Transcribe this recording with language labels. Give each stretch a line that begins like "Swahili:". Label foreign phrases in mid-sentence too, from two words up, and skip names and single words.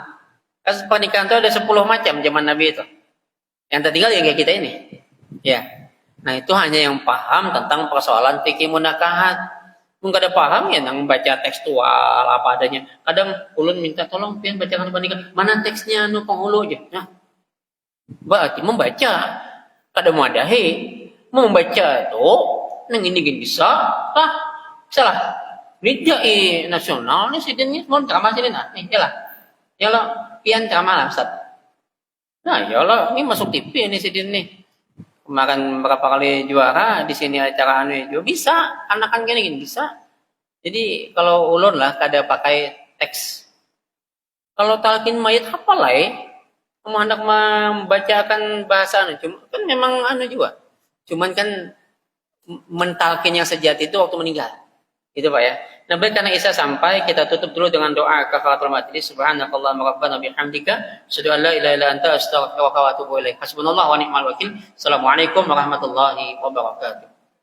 Indonesian: Kasus pernikahan itu ada 10 macam zaman Nabi itu. Yang tertinggal yang kayak kita ini. Ya. Nah itu hanya yang paham tentang persoalan fikih munakahat. Mungkin ada paham ya yang baca tekstual apa adanya.
Banjar: Kadang ulun minta tolong pian bacakan pernikahan. Mana teksnya nu penghulu aja. Nah, berarti membaca. Kadang mau adahi. Mau membaca tuh. Nang ini bisa. Salah. Ini nasional nih sidin mau ceramah sidin nih yalah. Yalah pian ceramah lah Ustaz. Nah, yalah ini masuk TV ini sidin nih. Kemarin berapa kali juara di sini acara anu juga bisa, anak-anak gini bisa. Jadi kalau ulun lah kada pakai teks. Kalau talqin mayit hafalai, mau hendak membacakan bahasa anu cuma kan memang anu juga.
Indonesian: Cuman kan mentalkin yang sejati itu waktu meninggal. Gitu Pak ya. Nah, baik karena Isa sampai kita tutup dulu dengan doa
Arabic: كفارة المجلس. سبحانك اللهم ربنا وبحمدك أشهد أن لا إله إلا أنت أستغفرك وأتوب إليك. حسبنا الله ونعم الوكيل. السلام عليكم ورحمة الله وبركاته.